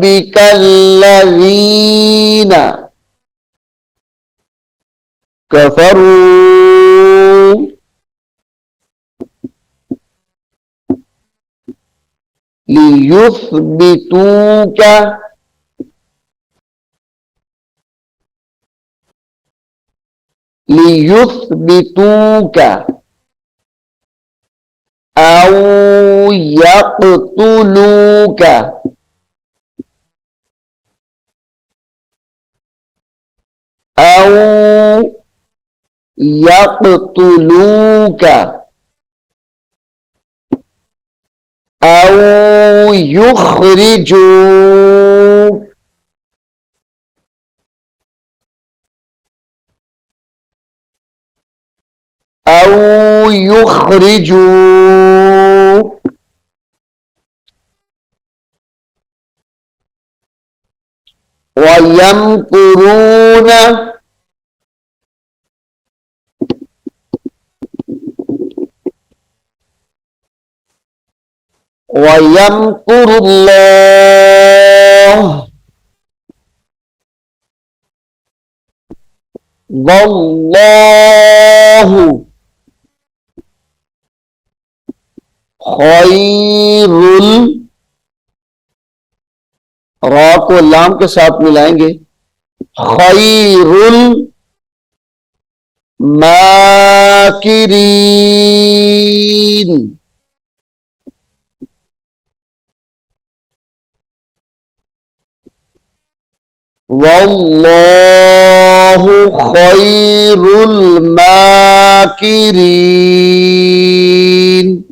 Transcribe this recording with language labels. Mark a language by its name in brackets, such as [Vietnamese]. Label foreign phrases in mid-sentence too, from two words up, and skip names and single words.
[Arabic] بك الذين كفروا ليثبتوك ليثبتوك أو يقتلوك أو يقتلوك أو يخرجوك أو يخرجوك ويمكرون ويمكر الله والله خير, [Hindi] रा को लाम के साथ मिलाएंगे, [Arabic] خير الماكرين، والله خير الماكرين.